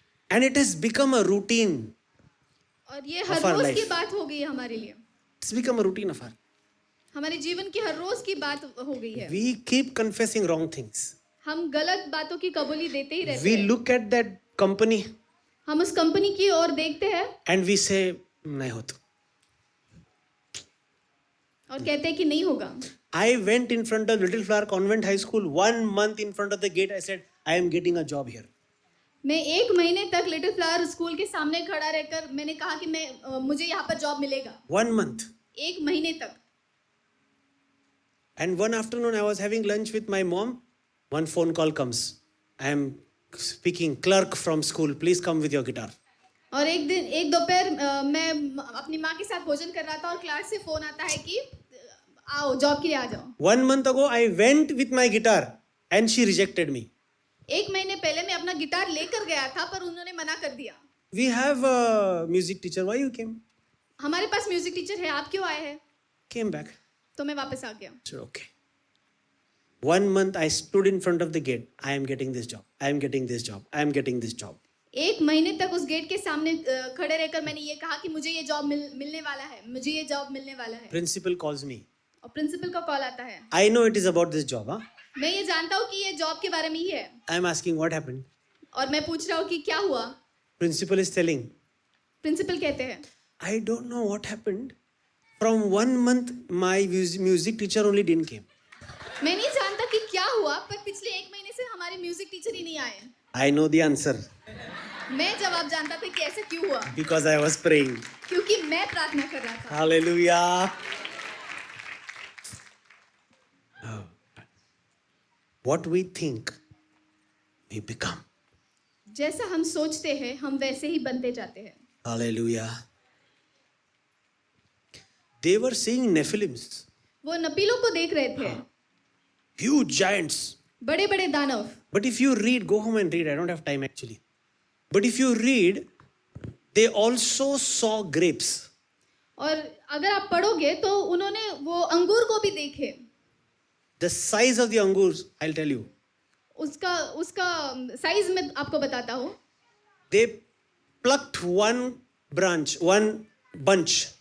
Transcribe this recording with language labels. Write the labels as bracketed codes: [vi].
[en] And it has become a routine. [hi] और ये हर [en] Of our [hi] rose [en] life. [hi] की बात हो गई है हमारे लिए, [en] It's become a routine of our. [hi] हमारे जीवन की हर रोज की बात हो गई है। [en] We keep confessing wrong things. [hi] हम गलत बातों की कबूली देते ही रहते [en] We [hi] हैं। [en] look at that company [hi] हम उस कंपनी की ओर देखते हैं [en] and we say [hi] नहीं होता. और कहते हैं कि नहीं होगा। [en] I went in front of Little Flower Convent High School 1 month in front of the gate. I said, I am getting a job here. [hi] मैं 1 महीने तक लिटिल फ्लावर स्कूल के सामने खड़ा रहकर मैंने कहा कि मुझे यहाँ पर जॉब मिलेगा। [en] 1 month. [hi] 1 महीने तक। [en] And one afternoon I was having lunch with my mom. One phone call comes. I am speaking, clerk from school. Please come with your guitar. [hi] और एक दोपहर मैं अपनी माँ के साथ भोजन कर रहा था और क्लास से फोन आता है कि आओ जॉब के लिए आ जाओ। [en] 1 month ago I went with my guitar and she rejected me. [hi] 1 महीने पहले मैं अपना गिटार लेकर गया था पर उन्होंने मना कर दिया। [en] We have a music teacher. Why you came? [hi] हमारे पास म्यूजिक टीचर है, आप क्यों आए हैं? [en] Came back. [hi] तो मैं वापस आ गया। [en] I said, okay. 1 month I stood in front of the gate. I am getting this job. I am getting this job. I am getting this job. [hi] 1 महीने तक उस गेट के सामने खड़े रहकर मैंने ये कहा कि मुझे ये जॉब मिलने वाला है, मुझे ये जॉब मिलने वाला है। [en] Principal calls me. [hi] और प्रिंसिपल का कॉल आता है। [en] I know it is about this job, huh? [hi] मैं ये जानता हूँ कि ये जॉब के बारे में ही है। [en] I am asking what happened. [hi] और मैं पूछ रहा हूँ कि क्या हुआ। [en] Principal is telling. [hi] प्रिंसिपल कहते हैं [en] I don't know what happened. From 1 month, my music teacher only didn't came. [hi] मैं नहीं जानता कि क्या हुआ पर पिछले 1 महीने से हमारे म्यूजिक टीचर ही नहीं आए। [en] I know the answer [hi] मैं जवाब जानता था कि ऐसा क्यों हुआ, [en] because I was praying. [hi] क्योंकि मैं प्रार्थना कर रहा था। [en] Hallelujah. Oh. What we think, we become. [hi] जैसा हम सोचते हैं हम वैसे ही बनते जाते हैं। [en] Hallelujah. They were seeing Nephilims, [hi] वो नपीलों को देख रहे थे, [en] huge giants. [hi] बड़े बड़े दानव। [en] But if you read, go home and read. I don't have time actually. But if you read they also saw grapes. [hi] और अगर आप पढ़ोगे तो उन्होंने वो अंगूर को भी देखे. [en] The size of the angur, I'll tell you. [hi] उसका साइज मैं आपको बताता हूँ. [en] They plucked one branch, one bunch.